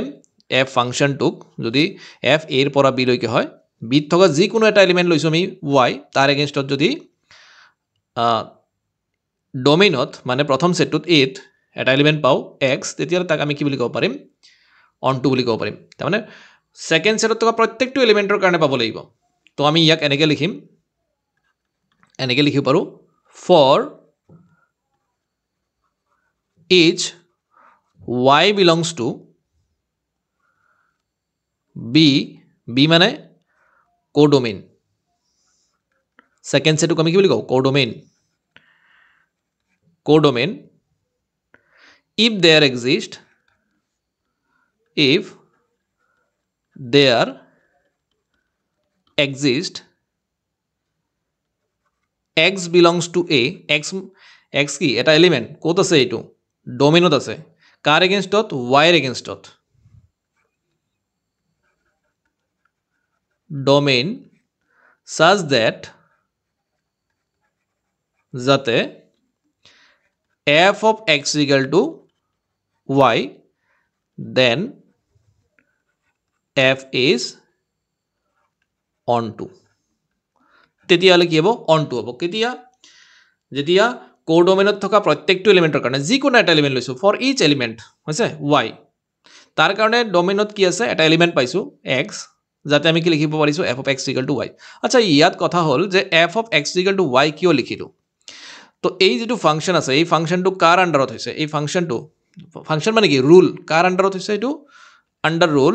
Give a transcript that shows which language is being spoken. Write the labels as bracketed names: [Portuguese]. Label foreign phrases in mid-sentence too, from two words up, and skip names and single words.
[Assamese] এফ ফাংচনটোক যদি এফ এৰ পৰা বি লৈকে হয়, বিত থকা যিকোনো এটা এলিমেণ্ট লৈছোঁ আমি ৱাই, তাৰ এগেইনষ্টত যদি ডোমেইনত মানে প্ৰথম সেটটোত এত এটা এলিমেণ্ট পাওঁ এক্স, তেতিয়াহ'লে তাক আমি কি বুলি ক'ব পাৰিম? অনটু বুলি ক'ব পাৰিম। তাৰমানে [English] second setত [Assamese] থকা প্ৰত্যেকটো এলিমেণ্টৰ কাৰণে পাব লাগিব। তো আমি ইয়াক এনেকৈ লিখিম, এনেকৈ লিখিব পাৰোঁ, [English] for each y belongs to b [Assamese] মানে কোডোমেইন। [English] second setটোক [Assamese] আমি কি বুলি কওঁ? কোডোমেইন। [English] কোডোমেইন if there exist x belongs to a, [Assamese] x কি? এটা এলিমেণ্ট ক'ত আছে? এইটো ডোমেইনত আছে। কাৰ এগেইনষ্টত? ৱাইৰ এগেইনষ্টত। ডোমেইন [English] such that [Assamese] যাতে [English] f of x equal to y, then f is on to [Assamese] তেতিয়াহ'লে কি হ'ব [English] on to [Assamese] হ'ব কেতিয়া যেতিয়া [English] co domainত [Assamese] থকা প্ৰত্যেকটো এলিমেণ্টৰ কাৰণে যিকোনো এটা এলিমেণ্ট লৈছোঁ [English] for each element [Assamese] হৈছে ৱাই তাৰ কাৰণে ডমেইনত কি আছে এটা এলিমেণ্ট পাইছোঁ এক্স যাতে আমি কি লিখিব পাৰিছোঁ [English] f of x equal to y [Assamese] আচ্ছা ইয়াত কথা হ'ল যে [English] f of x equal to y [Assamese] কিয় লিখিলোঁ তো এই যিটো ফাংচন আছে এই ফাংচনটো কাৰ আণ্ডাৰত হৈছে এই ফাংচনটো ফাংচন মানে কি ৰুল কাৰ আণ্ডাৰত হৈছে এইটো আণ্ডাৰ